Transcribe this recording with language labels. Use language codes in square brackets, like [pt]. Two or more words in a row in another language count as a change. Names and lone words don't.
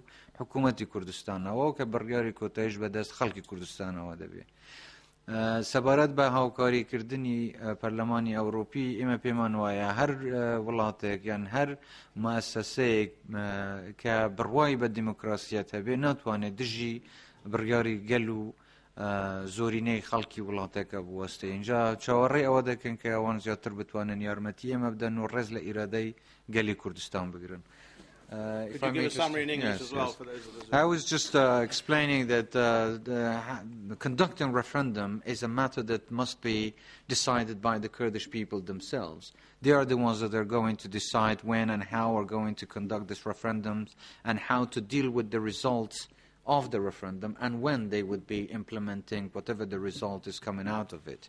[ckb] حکوومەتی کوردستانەوە کە بڕیاری کۆتایش بەدەست خەڵکی کوردستانەوە دەبێت سەبارەت بە هاوکاریکردنی پەرلەمانی ئەوروپی ئێمە پێمان وایە هەر وڵاتێک یان هەر مؤسسەیەک کە بڕوای بە دیموکراسیەت هەبێ ناتوانێت دژی بڕیاری گەل و زۆرینەی خەڵکی وڵاتێکە بوەستێ اینجا چاوەڕێی ئەوە دەکەن کە ئەوان زیاتر بتوانن یارمەتی ئێمە بدەن و ڕێز لە ئیرادەی گەلی کوردستان بگرن. [en] Could you give a summary in English as well for those of us? I was just explaining that conducting referendum is a matter that must be decided by the Kurdish people themselves. They are the ones that are going to decide when and how are going to conduct these referendums and how to deal with the results of the referendum and when they would be implementing whatever the result is coming out of it.